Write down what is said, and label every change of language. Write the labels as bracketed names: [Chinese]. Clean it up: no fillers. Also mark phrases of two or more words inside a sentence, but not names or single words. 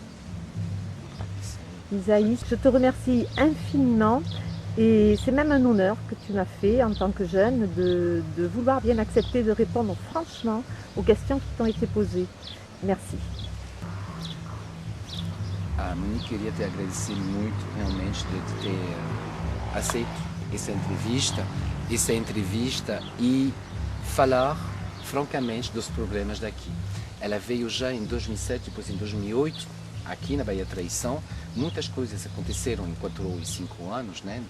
[French] Isaïe, je te remercie infiniment et c'est même un honneur que tu m'as fait en tant que jeune de vouloir bien accepter de répondre franchement aux questions qui t'ont été posées. Merci. [Portuguese] Monique, queria te agradecer muito realmente de ter aceito essa entrevista e falar francamente dos problemas daqui. Ela veio já em 2007, depois em 2008, aqui na Bahia Traïsan. Muitas coisas aconteceram em 4 ou 5 anos, né?